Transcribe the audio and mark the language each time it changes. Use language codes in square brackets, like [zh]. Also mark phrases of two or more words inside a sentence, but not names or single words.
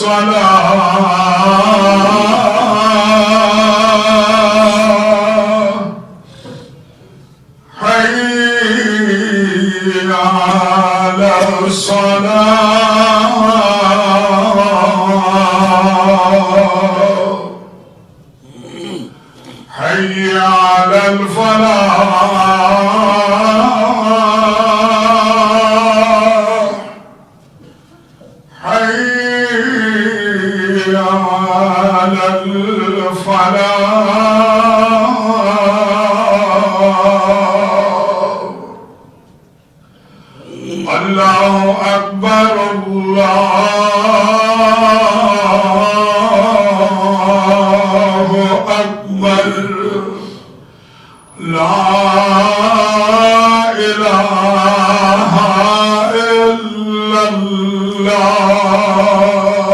[ar] الصلاة حي على الصلاة حي على الفلاح حي على الفلاح اللہ اکبر اللہ اکبر لا الہ الا اللہ